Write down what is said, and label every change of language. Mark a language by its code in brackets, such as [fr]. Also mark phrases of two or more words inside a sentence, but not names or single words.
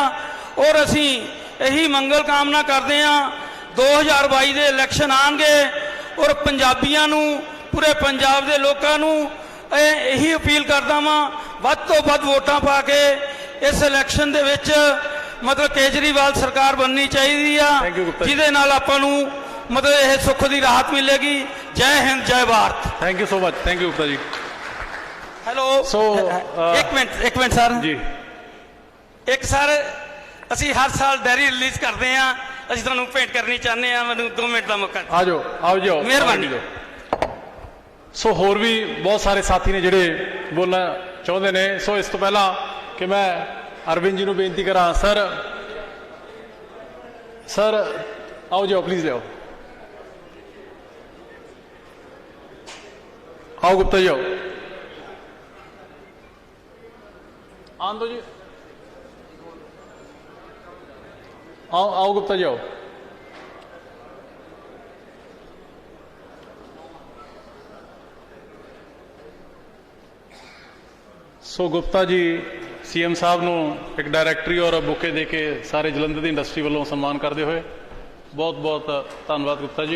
[pa] ਔਰ ਅਸੀਂ ਇਹੀ ਮੰਗਲ ਕਾਮਨਾ ਕਰਦੇ ਆ 2022 ਦੇ ਇਲੈਕਸ਼ਨ ਆਣਗੇ ਔਰ ਪੰਜਾਬੀਆਂ ਨੂੰ ਪੂਰੇ ਪੰਜਾਬ ਦੇ ਲੋਕਾਂ ਨੂੰ ਇਹੀ ਅਪੀਲ ਕਰਦਾ ਵਾਂ ਵੱਧ ਤੋਂ ਵੱਧ ਵੋਟਾਂ ਪਾ ਕੇ ਇਸ ਇਲੈਕਸ਼ਨ ਦੇ ਵਿੱਚ ਮਤਲਬ ਕੇਜਰੀਵਾਲ ਸਰਕਾਰ ਬਣਨੀ ਚਾਹੀਦੀ ਆ ਜਿਹਦੇ ਨਾਲ ਆਪਾਂ ਨੂੰ ਮਤਲਬ ਇਹ ਸੁੱਖ ਦੀ ਰਾਹਤ ਮਿਲੇਗੀ। ਜੈ ਹਿੰਦ ਜੈ ਭਾਰਤ। [en] thank you so much, thank you Gupta ji. [pa] ਹੈਲੋ ਇੱਕ ਮਿੰਟ ਸਰ [hi] जी [pa] ਇੱਕ ਸਰ ਅਸੀਂ ਹਰ ਸਾਲ ਡਾਇਰੀ ਰਿਲੀਜ਼ ਕਰਦੇ ਆ, ਅਸੀਂ ਤੁਹਾਨੂੰ ਭੇਂਟ ਕਰਨੀ ਚਾਹੁੰਦੇ ਆ, ਮੈਨੂੰ 2 ਮਿੰਟ ਦਾ ਮੌਕਾ [hi] आ जाओ, आओ जाओ, [pa] ਮਿਹਰਬਾਨੀ। ਸੋ ਹੋਰ ਵੀ ਬਹੁਤ ਸਾਰੇ ਸਾਥੀ ਨੇ ਜਿਹੜੇ ਬੋਲਣਾ ਚਾਹੁੰਦੇ ਨੇ। ਸੋ ਇਸ ਤੋਂ ਪਹਿਲਾਂ ਕਿ ਮੈਂ ਅਰਵਿੰਦ ਜੀ ਨੂੰ ਬੇਨਤੀ ਕਰਾਂ, ਸਰ [hi] आओ जाओ, प्लीज ले आओ, आओ गुप्ता जी आओ, आन दो जी, आओ गुप्ता जी आओ। [pa] ਸੋ ਗੁਪਤਾ ਜੀ ਸੀਐਮ ਸਾਹਿਬ ਨੂੰ ਇੱਕ ਡਾਇਰੈਕਟਰੀ ਔਰ ਬੁਕੇ ਦੇ ਕੇ ਸਾਰੇ ਜਲੰਧਰ ਦੀ ਇੰਡਸਟਰੀ ਵੱਲੋਂ ਸਨਮਾਨ ਕਰਦੇ ਹੋਏ ਬਹੁਤ ਬਹੁਤ ਧੰਨਵਾਦ ਗੁਪਤਾ ਜੀ।